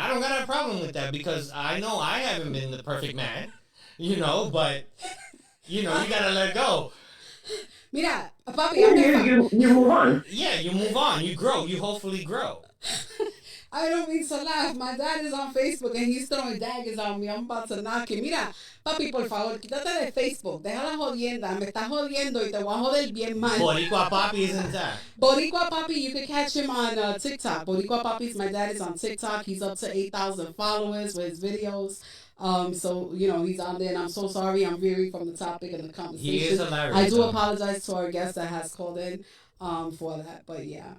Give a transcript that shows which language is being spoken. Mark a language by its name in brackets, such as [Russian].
[English] I don't got a problem with that because I know I haven't been the perfect man, but, you gotta let go. [Spanish] Mira, papi, [English] you move on. Yeah, you move on. You grow. You hopefully grow. I don't mean to laugh. My dad is on Facebook and he's throwing daggers on me. I'm about to knock him. [Spanish] Mira, papi, por favor, quítate de Facebook. Deja la jodienda. Me estás jodiendo y te voy a joder bien mal. [English] Boricua Papi isn't that? Boricua Papi, you can catch him on TikTok. Boricua Papi's my dad is on TikTok. He's up to 8,000 followers with his videos. So, he's on there, and I'm so sorry. I'm veering from the topic and the conversation. He is hilarious. I do apologize to our guest that has called in for that, but yeah.